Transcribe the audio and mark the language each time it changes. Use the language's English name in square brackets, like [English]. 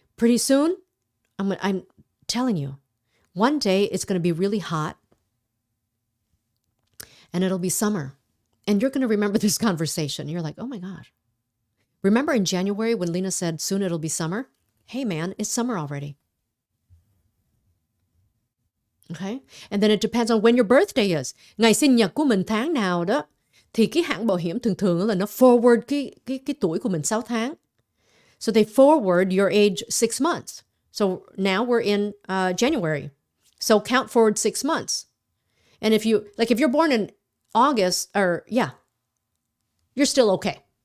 [English] Pretty soon, I'm telling you, one day it's going to be really hot and it'll be summer. And you're going to remember this conversation. You're like, oh my gosh. Remember in January when Lena said, soon it'll be summer? Hey man, it's summer already. Okay? And then it depends on when your birthday is. [Vietnamese] Ngày sinh nhật của mình tháng nào đó, thì cái hãng bảo hiểm thường là nó forward cái tuổi của mình 6 tháng. [English] So they forward your age 6 months. So now we're in January. So count forward 6 months. And if you're born in August, you're still okay.